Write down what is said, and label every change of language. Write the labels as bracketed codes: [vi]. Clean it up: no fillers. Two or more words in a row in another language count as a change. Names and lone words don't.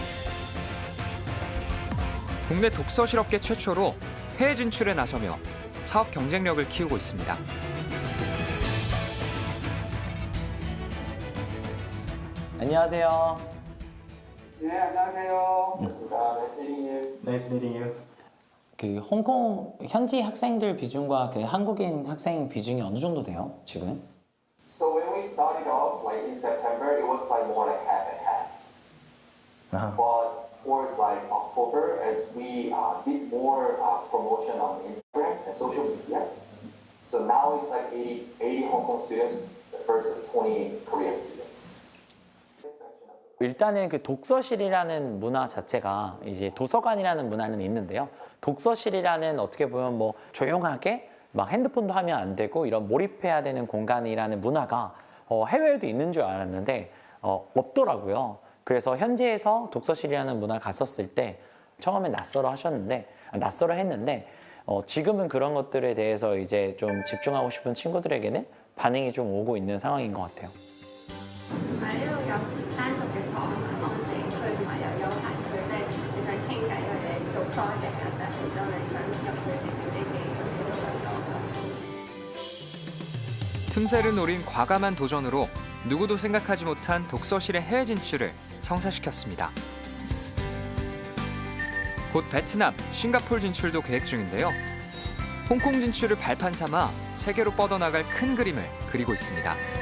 [ko] 국내 독서실업계 최초로 해외 진출에 나서며 사업 경쟁력을 키우고 있습니다. 안녕하세요. 네, 안녕하세요. 반갑습니다. [en] Nice meeting you. Nice meeting you. [ko] 그 홍콩 현지 학생들 비중과 그 한국인 학생 비중이 어느 정도 돼요, 지금? [en] So when we started off, like in September, it was like more like half and half. But towards like October, as we did more promotion on Instagram and social media, so now it's like 80 Hong Kong students versus 20 Korean students. [ko] 일단은 그 독서실이라는 문화 자체가 이제 도서관이라는 문화는 있는데요. 독서실이라는 어떻게 보면 뭐 조용하게 막 핸드폰도 하면 안 되고 이런 몰입해야 되는 공간이라는 문화가 해외에도 있는 줄 알았는데 없더라고요. 그래서 현지에서 독서실이라는 문화를 갔었을 때 처음에 낯설어 했는데 지금은 그런 것들에 대해서 이제 좀 집중하고 싶은 친구들에게는 반응이 좀 오고 있는 상황인 것 같아요. [yue] 同埋呢度有單獨嘅房學者區，同埋又有閒區，即係你想傾偈或者做 project 啊，但係就你想入去食嗰啲嘅咁都有所。 [ko] 틈새를 노린 과감한 도전으로 누구도 생각하지 못한 독서실의 해외 진출을 성사시켰습니다. 곧 베트남, 싱가포르 진출도 계획 중인데요. 홍콩 진출을 발판 삼아 세계로 뻗어나갈 큰 그림을 그리고 있습니다.